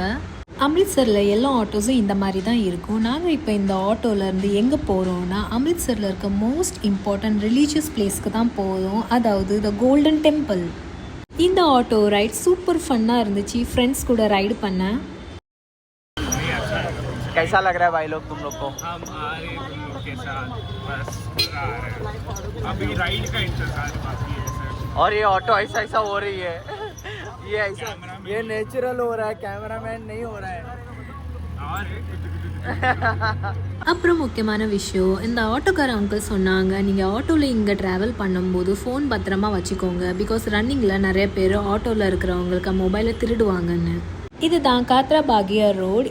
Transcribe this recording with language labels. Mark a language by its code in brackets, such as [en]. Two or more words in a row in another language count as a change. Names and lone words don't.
[ta] அம்ரித்சரில் எல்லா ஆட்டோஸும் இந்த மாதிரி தான் இருக்கும். நாங்கள் இப்போ இந்த ஆட்டோலேருந்து எங்கே போகிறோன்னா அம்ரித்சரில் இருக்க [en] most important religious place [ta] தான் போகிறோம், அதாவது த கோல்டன் டெம்பிள். இந்த [en] auto ride super fun [ta] இருந்துச்சு. ஃப்ரெண்ட்ஸ் கூட ரைடு பண்ணேன். [hi] कैसा लग रहा है भाई लोग तुम लोग को? हम आ रहे हैं तुम लोग के साथ, बस आ रहे हैं. अभी राइड का इंतजार बाकी है सर. और ये ऑटो ऐसा ऐसा हो रही है ये ऐसा ये नेचुरल हो रहा है, कैमरामैन नहीं हो रहा है. [ta] அப்புறம் முக்கியமான விஷயம், இந்த ஆட்டோக்கார அங்கிள் சொன்னாங்க, நீங்கள் ஆட்டோவில் இங்கே ட்ராவல் பண்ணும்போது ஃபோன் பத்திரமா வச்சுக்கோங்க. [en] because running [ta] நிறைய பேர் ஆட்டோவில் இருக்கிறவங்களுக்கு மொபைலை திருடுவாங்கன்னு. இதுதான் காத்ரா பாகியா ரோடு.